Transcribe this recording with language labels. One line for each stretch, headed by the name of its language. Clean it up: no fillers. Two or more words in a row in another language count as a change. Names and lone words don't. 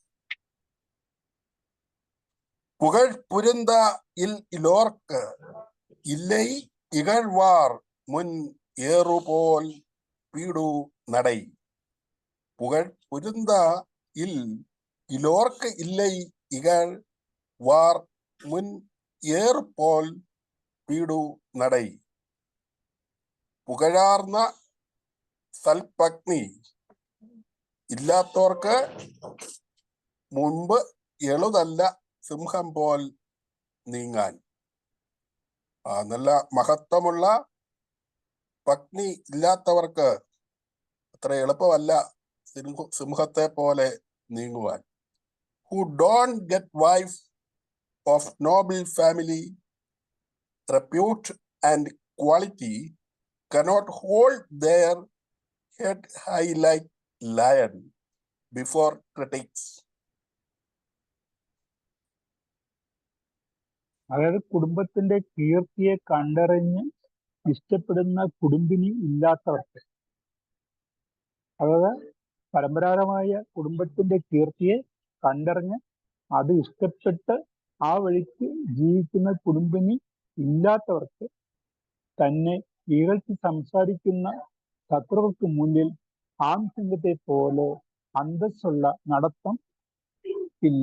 Tamil: புகழ் புரிந்த இல் இலோர்க்கு இல்லை இகழ்வார் முன் ஏறுபோல் பீடு நடை. புகழ் பொருந்த இல் இலோர்க்கு இல்லை இகழ் வார் முன் ஏறுபோல் பீடு நடை.
Malayalam: പുകഴാർന്ന സൽപത്നി ഇല്ലാത്തവർക്ക് മുൻപ് എളുതല്ല സിംഹം പോൽ നീങ്ങാൻ. നല്ല മഹത്വമുള്ള പത്നി ഇല്ലാത്തവർക്ക് അത്ര എളുപ്പമല്ല സിംഹത്തെ പോലെ നീങ്ങുവാൻ.
English: Who don't get wife of noble family, repute and quality cannot hold their head high like lion before critics.
Malayalam: അതായത് കുടുംബത്തിന്റെ കീർത്തിയെ കണ്ടറിഞ്ഞ് ഇഷ്ടപ്പെടുന്ന കുടുംബിനി ഇല്ലാത്തവർക്ക്, അതായത് പരമ്പരാഗതമായ കുടുംബത്തിന്റെ കീർത്തിയെ കണ്ടറിഞ്ഞ് അത് ഇഷ്ടപ്പെട്ട് ആ വഴിക്ക് ജീവിക്കുന്ന കുടുംബിനി ഇല്ലാത്തവർക്ക് തന്നെ ഇകഴ്ത്തി സംസാരിക്കുന്ന ശത്രുക്കൾക്ക് മുന്നിൽ ആൺസിംഹത്തെ പോലെ അന്തസ്സുള്ള നടത്തം ഇല്ല.